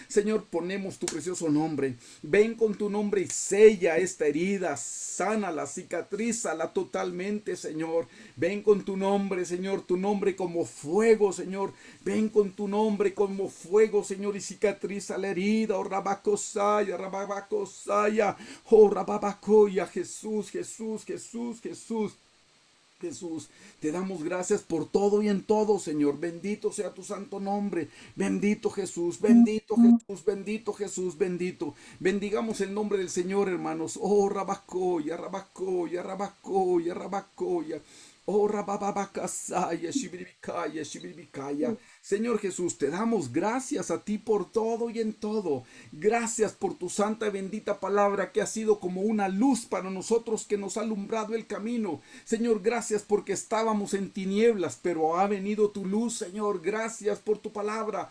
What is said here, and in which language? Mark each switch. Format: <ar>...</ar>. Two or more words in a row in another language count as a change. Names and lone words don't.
<es>Señor, ponemos tu precioso nombre nombre. Ven con tu nombre y sella esta herida, sánala, cicatrízala totalmente, Señor. Ven con tu nombre, Señor, tu nombre como fuego, Señor. Ven con tu nombre como fuego, Señor, y cicatriza la herida. Oh, rabacosaya, rababacosaya, oh, rababacoya, Jesús, Jesús, Jesús, Jesús. Jesús, te damos gracias por todo y en todo, Señor. Bendito sea tu santo nombre. Bendito Jesús, bendito Jesús, bendito Jesús, bendito. Bendigamos el nombre del Señor, hermanos. Oh, rabacoya, rabacoya, rabacoya, rabacoya. Oh, rabababacasaya, shibiribicaya, shibiribicaya. Señor Jesús, te damos gracias a ti por todo y en todo. Gracias por tu santa y bendita palabra que ha sido como una luz para nosotros, que nos ha alumbrado el camino. Señor, gracias porque estábamos en tinieblas, pero ha venido tu luz, Señor. Gracias por tu palabra.</es>